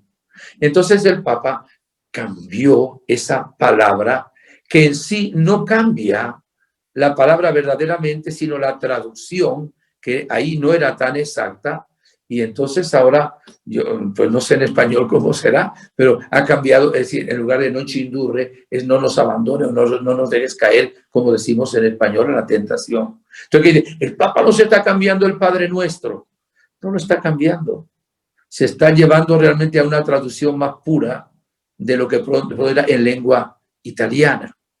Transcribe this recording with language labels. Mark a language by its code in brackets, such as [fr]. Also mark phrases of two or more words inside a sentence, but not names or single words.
[es] Entonces el Papa cambió esa palabra, que en sí no cambia la palabra verdaderamente, sino la traducción, que ahí no era tan exacta. Y entonces ahora, yo pues no sé en español cómo será, pero ha cambiado, es decir, en lugar de [it] non ci indurre, [es] es no nos abandone o no nos dejes caer, como decimos en español, en la tentación. Entonces, el Papa no se está cambiando el Padre Nuestro, no lo está cambiando. Se está llevando realmente a una traducción más pura de lo que pronto era en lengua italiana.